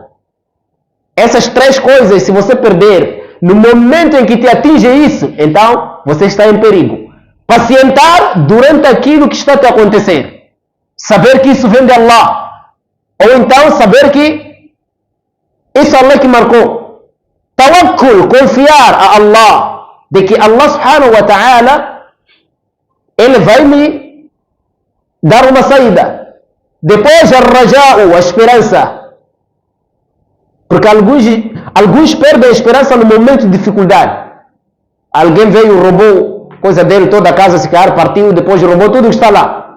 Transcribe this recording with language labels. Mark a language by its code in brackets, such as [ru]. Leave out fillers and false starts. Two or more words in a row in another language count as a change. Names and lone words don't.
[pt] Essas três coisas, se você perder, no momento em que te atinge isso, então você está em perigo. Pacientar durante aquilo que está a te acontecer. Saber que isso vem de Allah. Ou então saber que isso é Allah que marcou. Tawakkul, confiar a Allah. De que Allah [ar] سبحانه وتعالى, [pt] Ele vai me dar uma saída. Depois ar-raja'u, a esperança. Porque alguns perdem a esperança no momento de dificuldade. Alguém veio, roubou coisa dele, toda a casa se cair, partiu, depois roubou tudo que está lá.